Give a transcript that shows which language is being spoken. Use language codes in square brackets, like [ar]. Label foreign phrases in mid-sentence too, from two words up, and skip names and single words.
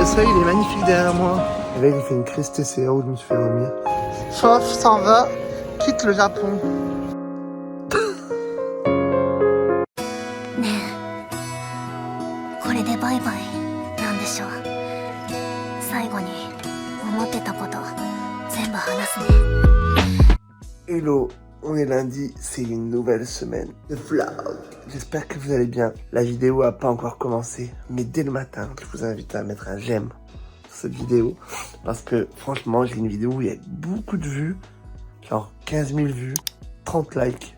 [fr] soleil, il est magnifique derrière moi. Et là, il fait une crise TCA où je me suis fait vomir. Fof s'en va, quitte le Japon. [ja] これでバイバイなんでしょう。最後に思ってたこと全部話すね。 [fr] Hello, on est lundi, c'est une nouvelle semaine de vlog. J'espère que vous allez bien. La vidéo a pas encore commencé, mais dès le matin, je vous invite à mettre un j'aime sur cette vidéo. Parce que franchement, j'ai une vidéo où il y a beaucoup de vues, genre 15 000 vues, 30 likes.